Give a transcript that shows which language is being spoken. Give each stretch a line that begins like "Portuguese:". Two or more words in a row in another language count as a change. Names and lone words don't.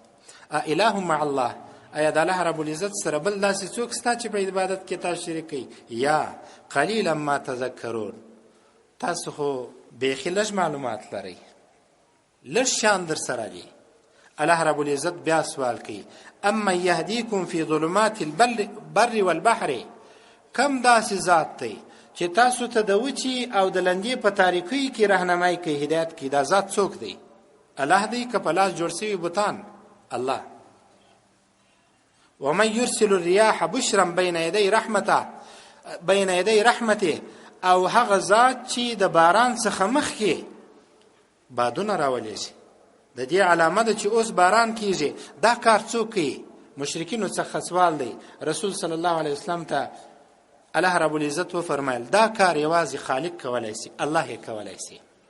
Arabic: اله مع الله،
Pashto: ایا د الله رب العزت سره بل داسې څوک شته چې په عبادت کې تاسو شریک کوي؟
Arabic: یا قلیلا ما تذکرون،
Pashto: تاسو خو بیخي لږ معلومات لرئ، لږ شان در سره دی. الله رب العزت بیا سوال کوي
Arabic: اما یهدیکم فی ظلمات البر والبحر،
Pashto: کم داسې ذات دی چې تاسو ته د وچی او د لندې په تاریکی کې راهنمایي کوي، هدایت کوي، دا ذات څوک دی؟ الله دی که په لاس جوړ شوي بوتان؟
Arabic: الله. ومن يرسل الرياح بشرا بين يدي رحمته،
Pashto: او هغه ذات چې د باران څخه مخکې بادونه راولي شي. د دې علامه ده چې اوس باران کیږي. دا کار څوک کوي؟ مشرکینو څخه سوال دی. رسول
Arabic: صلی الله علیه وسلم
Pashto: ته الله رب العزت و فرمایل دا کار یوازې خالق کولای شي، الله یې کولای شي.